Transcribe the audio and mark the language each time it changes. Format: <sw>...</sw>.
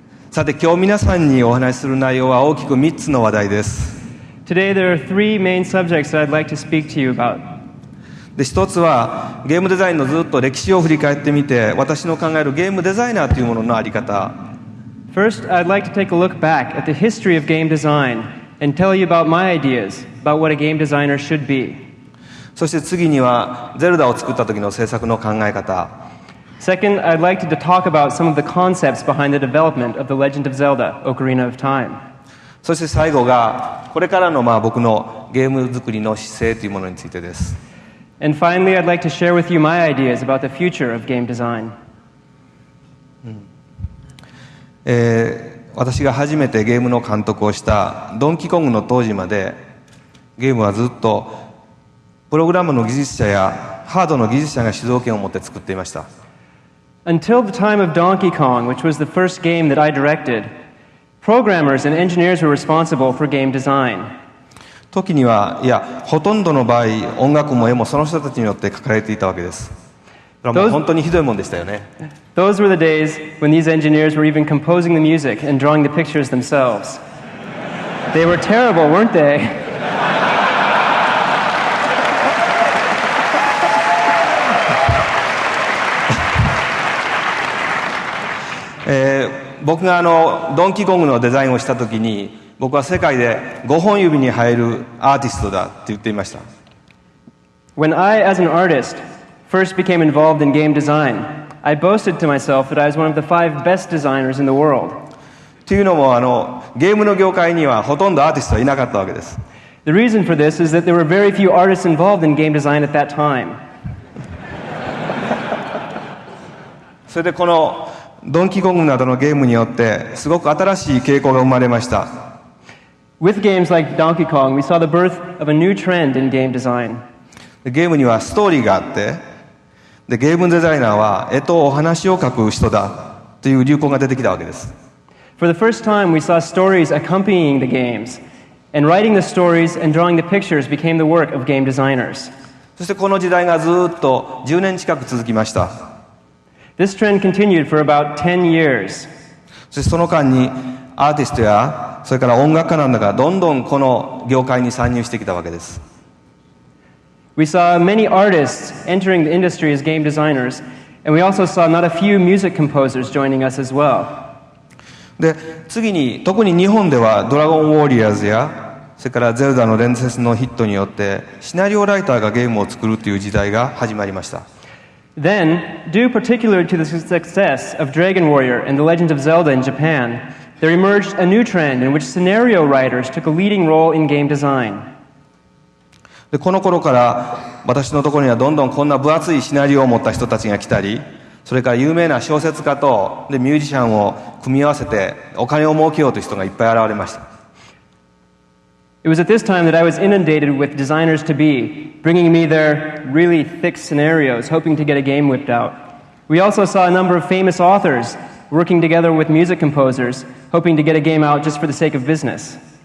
<ja>さて今日皆さんにお話しする内容は大きく3つの話題です。</ja> <en>Today there are three main subjects that I'd like to speak to you about.</en> <ja>で一つはゲームデザインのずっと歴史を振り返ってみて私の考えるゲームデザイナーというもののあり方。</ja> <en>First, I'd like to take a look back at the history of game design and tell you about my ideas about what a game designer should be.</en> <ja>そして次にはゼルダを作った時の制作の考え方。</ja> <en>Second, I'd like to talk about some of the concepts behind the development of The Legend of Zelda: Ocarina of Time.</en> <ja>そして最後がこれからの僕のゲーム作りの姿勢というものについてです。</ja> <en>And finally, I'd like to share with you my ideas about the future of game design.</en> <ja>私が初めてゲームの監督をしたドンキーコングの当時までゲームはずっとプログラムの技術者やハードの技術者が主導権を持って作っていました。</ja> <en>Until the time of Donkey Kong, which was the first game that I directed, programmers and engineers were responsible for game design.</en> <ja>時にはいやほとんどの場合音楽も絵もその人たちによって描かれていたわけです。もう本当にひどいもんでしたよね。</ja> <en>Those were the days when these engineers were even composing the music and drawing the pictures themselves. They were terrible, weren't they?</en> <ja>僕がドンキーコングのデザインをしたときに僕は世界で5本指に入るアーティストだって言っていました。</ja> <en>When I, as an artist, first became involved in game design, I boasted to myself that I was one of the 5 best designers in the world.</en> <ja>というのもゲームの業界にはほとんどアーティストはいなかったわけです。</ja> <en>The reason for this is that there were very few artists involved in game design at that time.</en> <ja>それでこのドンキーコングなどのゲームによってすごく新しい傾向が生まれました。</ja> <en>With games like Donkey Kong, we saw the birth of a new trend in game design.</en> <ja>ゲームにはストーリーがあって、でゲームデザイナーは絵とお話を書く人だという流行が出てきたわけです。</ja> <en>For the first time, we saw stories accompanying the games, and writing the stories and drawing the pictures became the work of game designers.</en> <ja>そしてこの時代がずっと10年近く続きました。</ja> <en>This trend continued for about 10 years.</en> <ja>そしてその間にアーティストやそれから音楽家なんだがどんどんこの業界に参入してきたわけです。</ja> <en>We saw many artists entering the industry as game designers, and we also saw not a few music composers joining us as well.</en> <ja>で次に特に日本ではドラゴンウォーリアーズやそれからゼルダの伝説のヒットによってシナリオライターがゲームを作るという時代が始まりました。</ja> <en>Then, due particularly to the success of Dragon Warrior and The Legend of Zelda in Japan, there emerged a new trend in which scenario writers took a leading role in game design.</en> <ja>でこの頃から私のところにはどんどんこんな分厚いシナリオを持った人たちが来たり、それから有名な小説家とでミュージシャンを組み合わせてお金を儲けようという人がいっぱい現れました。</ja> <en>It was at this time that I was inundated with designers to be, bringing me their really thick scenarios, hoping to get a game whipped out. We also saw a number of famous authors working together with music composers, hoping to get a game out just for the sake of business.</en>